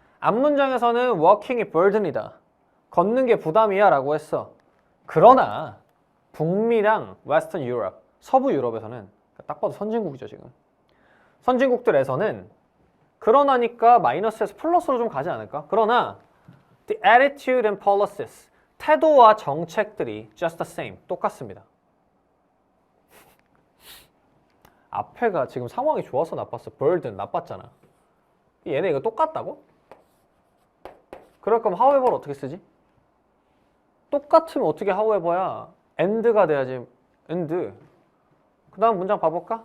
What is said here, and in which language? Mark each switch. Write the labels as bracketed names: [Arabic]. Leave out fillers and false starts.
[Korean] 앞문장에서는 walking이 burden이다. 걷는 게 부담이야 라고 했어. 그러나 북미랑 웨스턴 유럽, 서부 유럽에서는 딱 봐도 선진국이죠 지금. 선진국들에서는 그러나니까 마이너스에서 플러스로 좀 가지 않을까? 그러나 [English] the attitude and policies, [Korean] 태도와 정책들이 [English] just the same, [Korean] 똑같습니다. 앞에가 지금 상황이 좋아서 나빴어. burden 나빴잖아. 얘네 이거 똑같다고? 그럴 거면 however 어떻게 쓰지? 똑같으면 어떻게 however야? and가 돼야지. and. 그 다음 문장 봐볼까?